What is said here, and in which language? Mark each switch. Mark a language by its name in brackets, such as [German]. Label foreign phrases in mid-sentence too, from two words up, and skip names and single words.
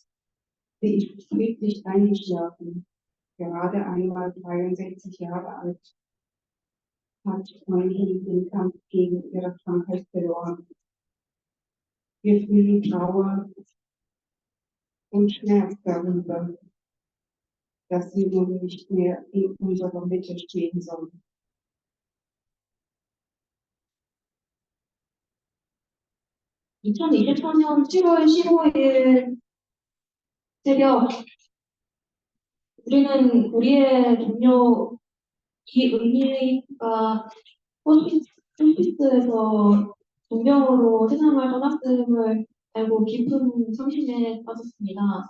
[German] Sie ist friedlich eingeschlafen, gerade einmal 63 Jahre alt, hat Freundin den Kampf gegen ihre Krankheit verloren. Wir fühlen Trauer und Schmerz darüber, dass sie nun nicht mehr in unserer Mitte stehen soll. [Korean] (2024년 7월 15일) 새벽 우리는 우리의 동료 이은희가 호스피스에서 종병으로 세상을 떠났음을 알고 깊은 상심에 빠졌습니다.